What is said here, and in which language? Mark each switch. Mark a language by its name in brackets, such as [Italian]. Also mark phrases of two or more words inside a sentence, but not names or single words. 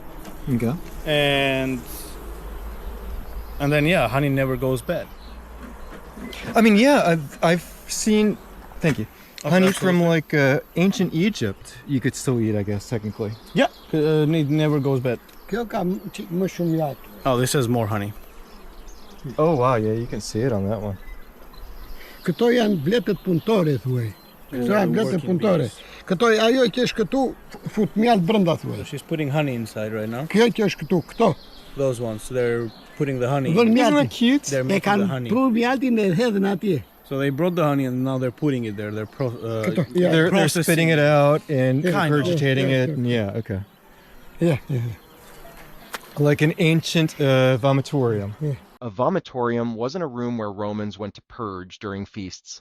[English] Okay. and then yeah, honey never goes bad. I mean, yeah, I've seen. Thank you. Honey from absolutely. like ancient Egypt. You could still eat, I guess, technically. Yeah, it never goes bad. [Albanian] Kjo ka më shumë mjalt. [English] Oh, this has more honey. Oh wow, yeah, you can see it on that one. [Albanian] Këto janë bletët punëtore thuaj. Këto janë bletët punëtore. Këto ajo që është këtu fut mjalt brenda thuaj. [English] So she's putting honey inside right now. [Albanian] Kjo që është këtu, këto. [English] Those ones, they're putting the honey. [Albanian] Vën [English] Isn't that [Albanian] mjaltin. [English] cute? They're [Albanian] E [English] making the [Albanian] kanë [English] honey. [Albanian] pru mjaltin dhe hedhën atje. [English] So they brought the honey and now they're putting it there. They're Yeah. They're processing spitting it out and Yeah, regurgitating yeah, it. And yeah, okay. Yeah. Like an ancient vomitorium. A vomitorium wasn't a room where Romans went to purge during feasts.